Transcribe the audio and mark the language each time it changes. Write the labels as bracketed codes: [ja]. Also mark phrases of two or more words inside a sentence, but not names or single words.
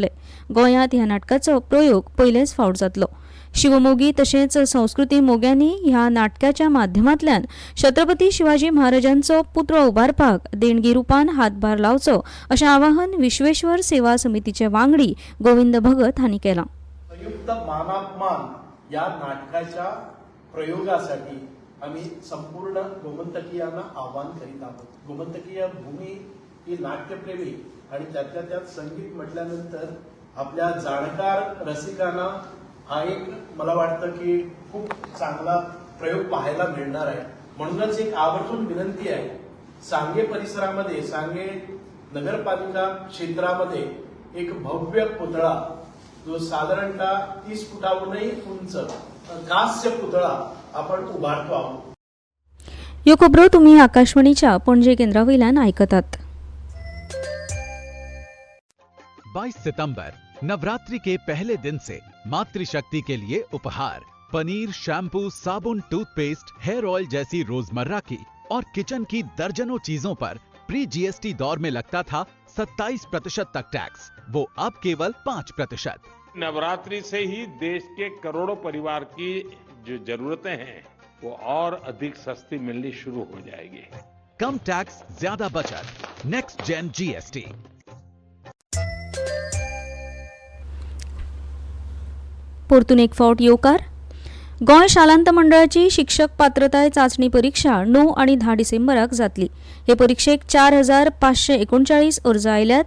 [kok] गोंयांत ह्या नाटकाचो प्रयोग पयलेच फावट जातलो. शिवमोगी तशेंच संस्कृती मोग्यांनी ह्या नाटकाच्या माध्यमांतल्यान छत्रपती शिवाजी महाराजांचो पुतळो उबारपाक देणगी रुपान हातभार लावचो अशें आवाहन विश्वेश्वर सेवा समितीचे वांगडी गोविंद भगत हांणी केलां. [mr] संयुक्त मानापमान या नाटकाच्या प्रयोगासाठी आम्ही संपूर्ण गोमंतकीयांना आवाहन करीत आहोत. गोमंतकीय भूमी ही नाट्यप्रेमी आणि त्यात संगीत म्हटल्यानंतर आपल्या जाणकार रसिकांना हा एक मला वाटतं की खूप चांगला प्रयोग पाहायला मिळणार आहे. म्हणूनच एक आवर्जून विनंती आहे, सांगे परिसरामध्ये, सांगे नगरपालिका क्षेत्रामध्ये एक भव्य पुतळा जो साधारणतः 30 फुटाहूनही उंच कांस्य पुतळा आपण उभारतो आहोत. [kok] यो खबरो तुम्ही आकाशवाणीच्या पणजी केंद्रावयल्यान आयकतात. [hi] 22 सितंबर नवरात्रि के पहले दिन से मातृशक्ति के लिए उपहार पनीर, शैम्पू, साबुन, टूथपेस्ट, [en] hair oil [hi] जैसी रोजमर्रा की और किचन की दर्जनों चीजों पर [en] pre GST [hi] दौर में लगता था 27% तक टैक्स, वो अब केवल 5%। नवरात्रि से ही देश के करोड़ों परिवार की जो जरूरतें हैं वो और अधिक सस्ती मिलनी शुरू हो जाएगी। कम टैक्स, ज्यादा बचत, [en] next gen GST. [kok] परतून एक फावट येवकार. गोंय शालांत मंडळाची शिक्षक पात्रताय चाचणी परीक्षा 9 आणि 10 डिसेंबराक जातली. हे परीक्षेक 4539 अर्ज आयल्यात.